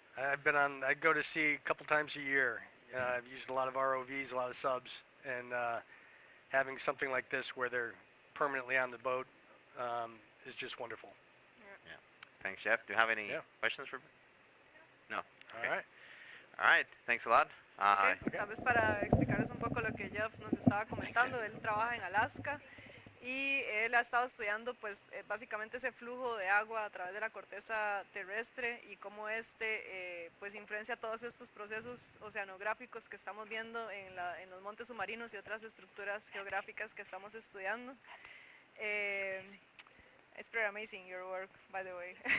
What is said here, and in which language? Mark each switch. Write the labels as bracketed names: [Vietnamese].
[English] I go to sea a couple times a year. I've used a lot of ROVs, a lot of subs, and having something like this where they're permanently on the boat is just wonderful. Yeah. Thanks, Jeff. Do you have any questions for me? No. Okay. All right. Thanks a lot. [Spanish] Tal vez para explicarles un poco lo que Jeff nos estaba comentando, él trabaja en Alaska y él ha estado estudiando pues básicamente ese flujo de agua a través de la corteza terrestre y cómo pues influencia todos estos procesos oceanográficos que estamos viendo en los montes submarinos y otras estructuras geográficas que estamos estudiando. [English] It's pretty amazing your work, by the way.